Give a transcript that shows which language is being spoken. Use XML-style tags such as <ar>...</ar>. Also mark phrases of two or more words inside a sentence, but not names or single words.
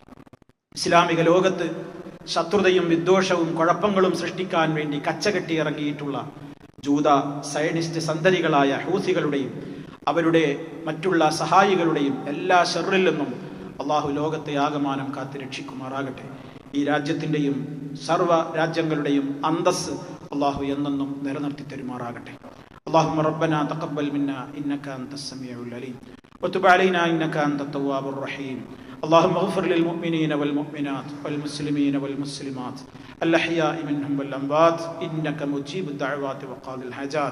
<ml>ഇസ്ലാമിക ലോകത്ത് ശത്രുതയും വിദ്വേഷവും കുഴപ്പങ്ങളും സൃഷ്ടിക്കാൻ വേണ്ടി കച്ചകെട്ടി ഇറങ്ങിയിട്ടുള്ള ജൂത സയനിസ്റ്റ് സന്തതികളായ ഹൂസികളുടെയും അവരുടെ മറ്റുള്ള സഹായികളുടെയും എല്ലാ ഷർറിൽ നിന്നും അള്ളാഹു ലോകത്തെ ആകമാനം കാത്ത് രക്ഷിക്കുമാറാകട്ടെ. ഈ രാജ്യത്തിന്റെയും സർവ്വ രാജ്യങ്ങളുടെയും അന്തസ് അള്ളാഹു എന്നെന്നും നിലനിർത്തി തരുമാറാകട്ടെ.</ml> <ar>اللهم ربنا تقبل منا إنك أنت السميع العليم وتب علينا إنك أنت التواب الرحيم. اللهم اغفر للمؤمنين والمؤمنات والمسلمين والمسلمات الأحياء منهم والأموات إنك مجيب الدعوات وقاضي الحاجات.</ar>